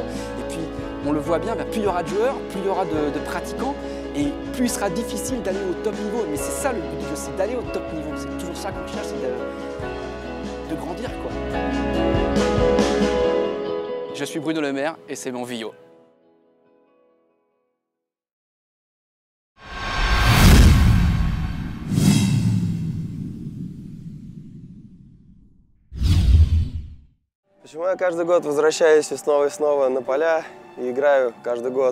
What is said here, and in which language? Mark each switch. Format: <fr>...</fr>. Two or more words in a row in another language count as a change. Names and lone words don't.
<fr>Et puis, on le voit bien, plus il y aura de joueurs, plus il y aura de pratiquants, et plus il sera difficile d'aller au top niveau. Mais c'est ça le but du jeu, c'est d'aller au top niveau. C'est toujours ça qu'on cherche, c'est de grandir, quoi. Je suis Bruno Le Maire et c'est mon Vio.</fr> <ru>Почему я каждый год возвращаюсь снова и снова на поля и играю каждый год?</ru>